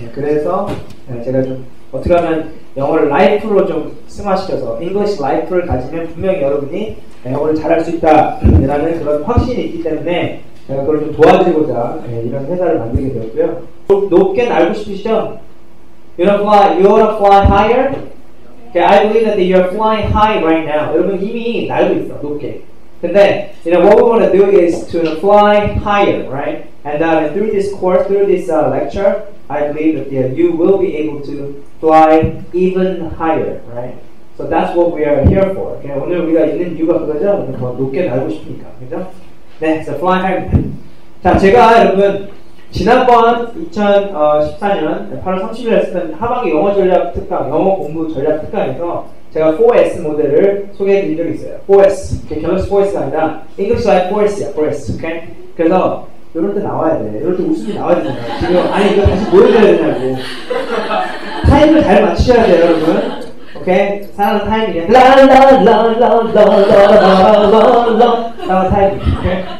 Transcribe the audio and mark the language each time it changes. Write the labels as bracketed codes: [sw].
[ko] 그래서 제가 좀 어떻게 하면 영어를 라이프로 좀 승화시켜서 English 라이프를 가지면 분명히 여러분이 영어를 잘할 수 있다라는 그런 확신이 있기 때문에 제가 그걸 좀 도와드리고자 이런 회사를 만들게 되었고요. 높게 날고 싶으시죠? [en] You wanna fly higher? Okay, I believe that you're flying high right now. [ko] 여러분 이미 날고 있어, 높게. [en] 근데, what we want to do is to fly higher, right? And through this course, through this lecture, I believe that you will be able to fly even higher, right? So that's what we are here for. Okay? [ko] 오늘 우리가 있는 이유가 그거죠? 오늘 더 높게 날고 싶으니까, 그죠? [en] 네, so fly higher. [ko] 자, 제가 여러분 지난번 2014년 8월 30일 했던 하반기 영어 전략 특강, 영어 공부 전략 특강에서 제가 4S 모델을 소개해 드린 적이 있어요. 4S. 갤럭시 4S가 아니라 English Life 4S야, 4S. 오케이? 그래서 이럴 때 나와야 돼. 이럴 때 웃음이 나와야 되잖아요. 지금 아니 이거 다시 보여줘야 되냐고. 타임을 잘 맞추셔야 돼요, 여러분. 오케이? 사랑하는 타임이냐? 라라라라라라라라라라 사랑하는 타임이. 오케이?